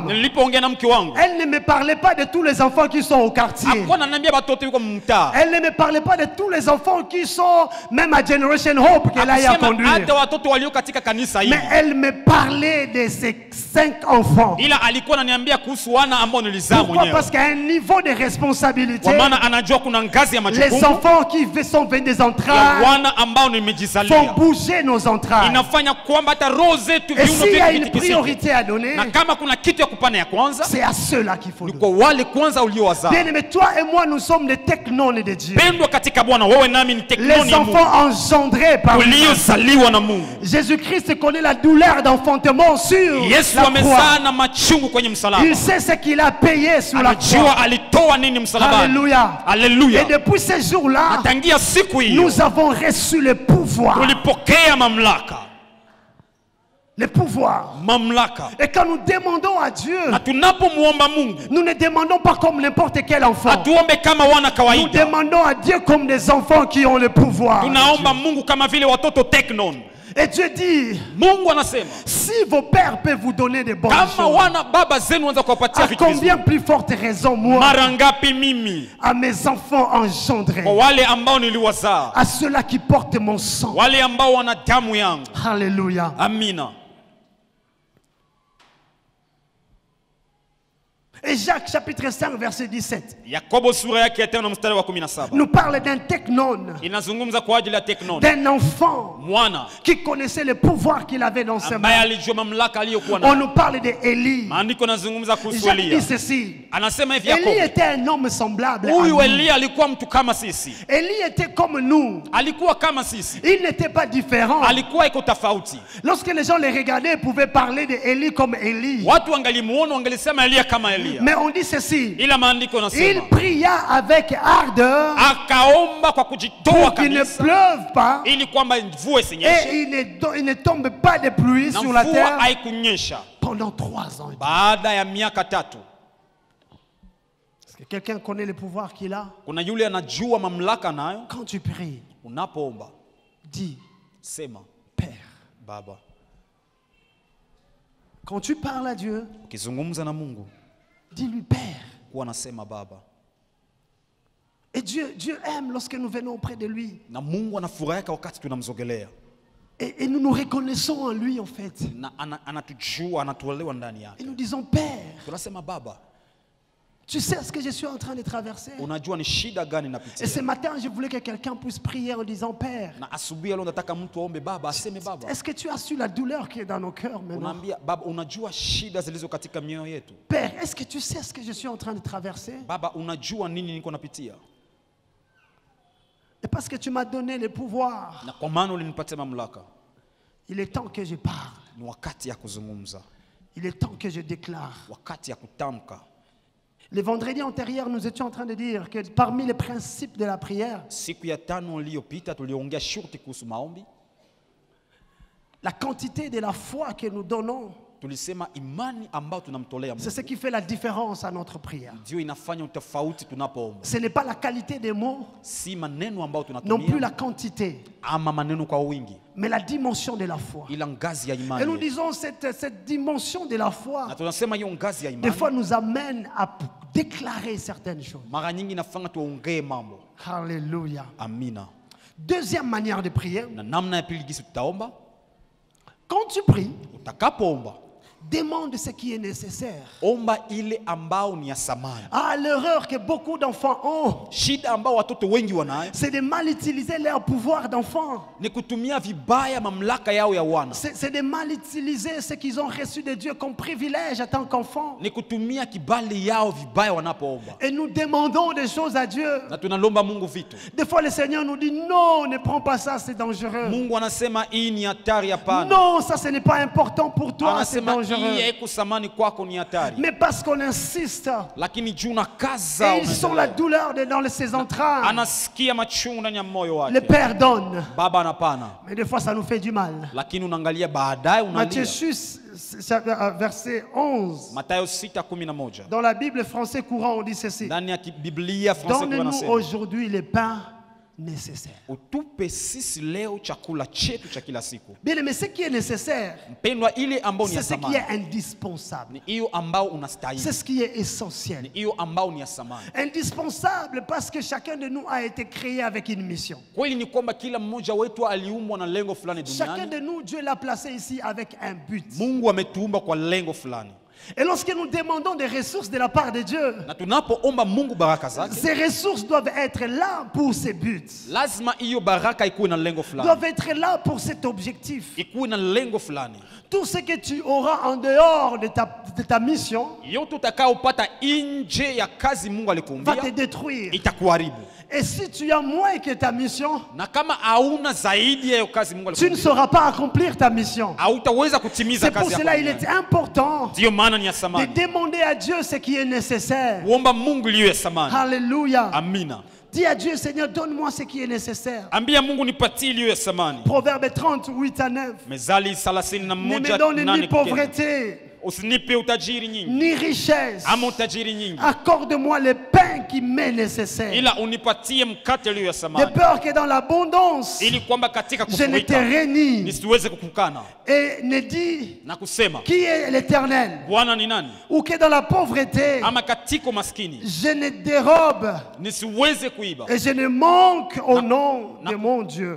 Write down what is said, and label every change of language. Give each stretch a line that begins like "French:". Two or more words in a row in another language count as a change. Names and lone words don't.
Swahili: Nilipoongea na mke wangu,
French: elle ne me parlait pas de tous les enfants qui sont au quartier.
Swahili: hakuwa ananiambia watoto yuko mtaa,
French: Elle ne me parlait pas de tous les enfants qui sont même à Generation Hope qu'elle a eu à
Swahili: akusema
French: conduire.
Swahili: hata watoto walio katika kanisa hili,
French: Mais elle me parlait de ces 5 enfants.
Swahili: ila alikuwa ananiambia kuhusu wana ambao nilizaa
French: Pourquoi?
Swahili: mwenyewe,
French: Parce qu'à un niveau de responsabilité,
Swahili: kwa maana anajua kuna ngazi ya
French: les
Swahili: majukumu
French: enfants qui sont venus des
Swahili: ya
French: entrailles
Swahili: wana ambao
French: font
Swahili: nimejizalia,
French: bouger nos entrailles.
Swahili: inafanya kwamba hata roho zetu
French: Et
Swahili: viuno
French: s'il y a
Swahili: vyetu
French: une
Swahili: vitikisike.
French: priorité à donner,
Swahili: Na kama kuna kitu ya kupana ya kwanza
French: c'est à ceux-là qu'il faut
Swahili: ni
French: donner.
Swahili: kwa wale kwanza uliowazaa.
French: Bien aimé, toi et moi, nous sommes des technones de Dieu.
Swahili: Pendwa katika Bwana, wewe nami ni teknoni
French: Les
Swahili: ya Mungu,
French: enfants engendrés par lui.
Swahili: uliozaliwa na Mungu.
French: Jésus-Christ connaît la douleur d'enfantement sur
Swahili: Yesu
French: la croix.
Swahili: amezaa na machungu kwenye msalaba,
French: Il sait ce qu'il a payé sur la croix.
Swahili: anajua alitoa nini msalabani.
French: Alléluia.
Swahili: Haleluya.
French: Et depuis ce jour-là,
Swahili: Tangia siku hiyo
French: nous avons reçu le pouvoir.
Swahili: tulipokea mamlaka,
French: Le pouvoir.
Swahili: mamlaka.
French: Et quand nous demandons à Dieu,
Swahili: Na tunapomwomba Mungu
French: nous ne demandons pas comme n'importe quel enfant.
Swahili: atuombe kama wana
French: Nous
Swahili: kawaida,
French: demandons à Dieu comme des enfants qui ont le pouvoir.
Swahili: tunaomba Mungu kama vile watoto teknon.
French: Et Dieu dit,
Swahili: Mungu anasema
French: si vos pères peuvent vous donner des bonnes
Swahili: kama
French: choses,
Swahili: wana baba zenu wanza kuwapatia
French: à
Swahili: vitu vizuri,
French: combien plus forte raison moi,
Swahili: mara ngapi mimi
French: à mes enfants engendrés,
Swahili: kwa wale ambao niliwazaa,
French: à ceux-là qui portent mon sang.
Swahili: wale ambao wana damu yangu.
French: Alléluia.
Swahili: Amina.
French: Et Jacques chapitre 5 verset 17
Swahili: Yakobo sura yake ya 5 mstari wa 17
French: nous parle d'un technone,
Swahili: inazungumza kwa ajili ya teknoni,
French: d'un enfant
Swahili: mwana
French: qui connaissait le pouvoir qu'il avait dans ses
Swahili: ambaye
French: mains.
Swahili: alijua mamlaka aliyokuwa
French: On
Swahili: nayo.
French: nous parle d'Élie.
Swahili: Maandiko nazungumza kuhusu
French: Jacques
Swahili: Elia,
French: dit ceci.
Swahili: anasema hivi
French: Élie
Swahili: Yakobo,
French: était un homme semblable à
Swahili: huyu
French: nous.
Swahili: Elia alikuwa mtu kama sisi,
French: Élie était comme nous.
Swahili: alikuwa kama sisi,
French: Il n'était pas différent.
Swahili: alikuwa iko tofauti.
French: Lorsque les gens les regardaient, ils pouvaient parler d'Élie comme Élie.
Swahili: Watu wangalimuona wangelisema Elia kama Elia,
French: Mais on dit ceci.
Swahili: ila maandiko
French: Il
Swahili: nasema
French: pria avec ardeur
Swahili: akaomba kwa kujitoa
French: pour qu'il ne
Swahili: kabisa
French: pleuve pas
Swahili: ili kwamba mvua
French: et
Swahili: isinyeshe
French: il ne tombe pas de pluie
Swahili: na
French: sur la
Swahili: mvua
French: terre
Swahili: haikunyesha
French: pendant 3 ans.
Swahili: baada ya miaka 3.
French: Est-ce que quelqu'un connaît le pouvoir qu'il a?
Swahili: Kuna yule anajua mamlaka nayo.
French: Quand tu pries,
Swahili: Unapoomba
French: dis
Swahili: sema
French: Père.
Swahili: Baba.
French: Quand tu parles à Dieu,
Swahili: Ukizungumza na Mungu
French: dis-lui Père.
Swahili: kuwa nasema Baba.
French: Et Dieu aime lorsque nous venons auprès de lui.
Swahili: Na Mungu anafurahia wakati tunamzogelea.
French: Et nous nous reconnaissons en lui en fait.
Swahili: Na anatujua, anatuelewa ndani
French: Et
Swahili: yake.
French: nous disons Père.
Swahili: Tunasema Baba.
French: Tu sais ce que je suis en train de traverser.
Swahili: Unajua ni shida gani
French: Et
Swahili: napitia.
French: ce matin, je voulais que quelqu'un puisse prier en disant Père.
Swahili: Na asubuhi leo nataka mtu aombe Baba, aseme Baba.
French: Est-ce que tu as su la douleur qui est dans nos cœurs maintenant?
Swahili: Unaambia Baba, unajua shida zilizo katika mioyo yetu.
French: Père, est-ce que tu sais ce que je suis en train de traverser?
Swahili: Baba, unajua nini niko napitia.
French: Et parce que tu m'as donné le pouvoir,
Swahili: Na kwa maana ulinipatia mamlaka.
French: il est temps que je parle.
Swahili: Ni wakati ya kuzungumza.
French: Il est temps que je déclare.
Swahili: Wakati ya kutamka.
French: Le vendredi antérieur, nous étions en train de dire que parmi les principes de la prière,
Swahili: Siku ya 5 iliyopita tuliongea shurti kuhusu maombi.
French: la quantité de la foi que nous donnons,
Swahili: Tulisema imani ambayo tunamtolea
French: c'est ce
Swahili: Mungu
French: qui fait la différence à notre prière.
Swahili: ndio inafanya utofauti tunapoomba.
French: Ce n'est pas la qualité des mots,
Swahili: Si maneno ambayo
French: non plus la
Swahili: tunatumia
French: quantité,
Swahili: ama maneno kwa wingi,
French: mais la dimension de la foi.
Swahili: ila ngazi ya
French: Et nous
Swahili: imani.
French: disons cette dimension de la foi,
Swahili: Na tunasema hiyo ngazi ya
French: des fois
Swahili: imani
French: nous amène à déclarer certaines choses.
Swahili: mara nyingi inafanya tuongee mambo.
French: Alléluia.
Swahili: Amina.
French: Deuxième manière de prier,
Swahili: Na namna ya pili gisi tutaomba,
French: quand tu pries,
Swahili: utakapoomba
French: demande ce qui est nécessaire.
Swahili: omba ile ambao ni ya samani.
French: Ah, l'erreur que beaucoup d'enfants ont,
Swahili: Shida ambao watoto wengi wanayo
French: c'est de mal utiliser leur pouvoir d'enfant.
Swahili: ni kutumia vibaya mamlaka yao ya wana.
French: C'est de mal utiliser ce qu'ils ont reçu de Dieu comme privilège en tant qu'enfant.
Swahili: Ni kutumia kibali yao vibaya wanapoomba.
French: Et nous demandons des choses à Dieu.
Swahili: Na tunalomba Mungu vitu.
French: Des fois, le Seigneur nous dit non, ne prends pas ça, c'est dangereux.
Swahili: Mungu anasema hii ni hatari, hapana.
French: Non, ça ce n'est pas important pour toi, c'est
Swahili: Anasema
French: dangereux.
Swahili: hii haikusamani kwako, ni hatari.
French: Mais parce qu'on insiste,
Swahili: Lakini juu na kaza,
French: et ils sont la douleur dans ses entrailles.
Swahili: anasikia machungu ndani ya moyo
French: Le
Swahili: wake.
French: Père donne,
Swahili: Baba anapana,
French: mais des fois ça nous fait du mal.
Swahili: lakini unaangalia baadaye
French: Matthieu
Swahili: unalia.
French: 6, verset 11.
Swahili: Mathayo 6:11.
French: Dans la Bible français courant, on dit ceci.
Swahili: Ndani ya Biblia Fransa
French: Donne-nous
Swahili: wanasema,
French: aujourd'hui le pain nécessaire.
Swahili: utupe sisi leo chakula chetu cha kila siku.
French: Bien aimé, ce qui est nécessaire,
Swahili: Mpendwa, ile ambao ni
French: c'est
Swahili: ya
French: ce qui
Swahili: samani
French: est indispensable.
Swahili: ni hiyo ambao unastahili,
French: C'est ce qui est essentiel.
Swahili: ni hiyo ambao ni ya samani.
French: Indispensable parce que chacun de nous a été créé avec une mission.
Swahili: Kweli ni kwamba kila mmoja wetu aliumbwa na lengo fulani
French: Chacun
Swahili: duniani.
French: de nous, Dieu l'a placé ici avec un but.
Swahili: Mungu ametuumba kwa lengo fulani,
French: Et lorsque nous demandons des ressources de la part de Dieu,
Swahili: na tunapoomba Mungu baraka zake,
French: ces ressources doivent être là pour ces buts.
Swahili: lazima hiyo baraka ikuwe na lengo fulani,
French: Doivent être là pour cet objectif.
Swahili: ikuwe na lengo fulani.
French: Tout ce que tu auras en dehors de ta mission
Swahili: Yote utakaopata nje ya kazi Mungu
French: va te
Swahili: alikuumbia
French: détruire.
Swahili: itakuharibu,
French: Et si tu as moins que ta mission,
Swahili: na kama hauna zaidi ya hiyo kazi Mungu
French: tu ne
Swahili: alikuumbia,
French: sauras pas accomplir ta mission.
Swahili: hautaweza kutimiza
French: C'est pour
Swahili: kazi
French: cela
Swahili: yako.
French: il est important
Swahili: Ndiyo maana ni ya
French: de
Swahili: samani
French: demander à Dieu ce qui est nécessaire.
Swahili: kuomba Mungu iliyo ya samani.
French: Alléluia.
Swahili: Amina.
French: Dis à Dieu, Seigneur, donne-moi ce qui est nécessaire.
Swahili: Ambia Mungu nipatie iliyo ya samani.
French: Proverbe 38 à 9.
Swahili: Mezali
French: Ne
Swahili: 31
French: me donne ni
Swahili: 8.
French: pauvreté,
Swahili: Usinipe utajiri nyingi
French: ni richesse.
Swahili: ama utajiri nyingi,
French: Accorde-moi le pain qui m'est nécessaire.
Swahili: ila unipatie mkate iliyo ya
French: De
Swahili: samani,
French: peur que dans l'abondance,
Swahili: ili kwamba katika
French: je ne te
Swahili: kufurika
French: renie.
Swahili: nisiweze kukukana
French: Et ne dis
Swahili: na kusema
French: qui est l'Éternel.
Swahili: Bwana ni nani,
French: Ou que dans la pauvreté,
Swahili: ama katika maskini
French: je ne dérobe
Swahili: nisiweze kuiba,
French: et je ne manque au nom de mon Dieu.